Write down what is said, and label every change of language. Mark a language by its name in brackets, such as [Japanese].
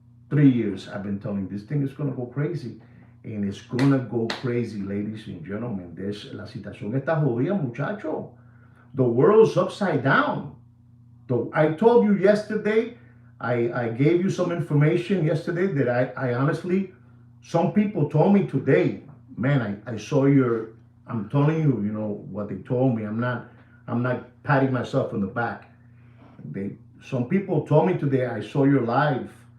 [English] 3 years I've been telling you, this thing is going to go crazy. And it's going to go crazy, ladies and gentlemen. [Spanish] La situación está jodida, muchacho. [English] The world's upside down. I told you yesterday, I gave you some information yesterday that I honestly, some people told me today, man, I saw I'm telling you, what they told me. I'm not patting myself on the back. Some people told me today, I saw your live.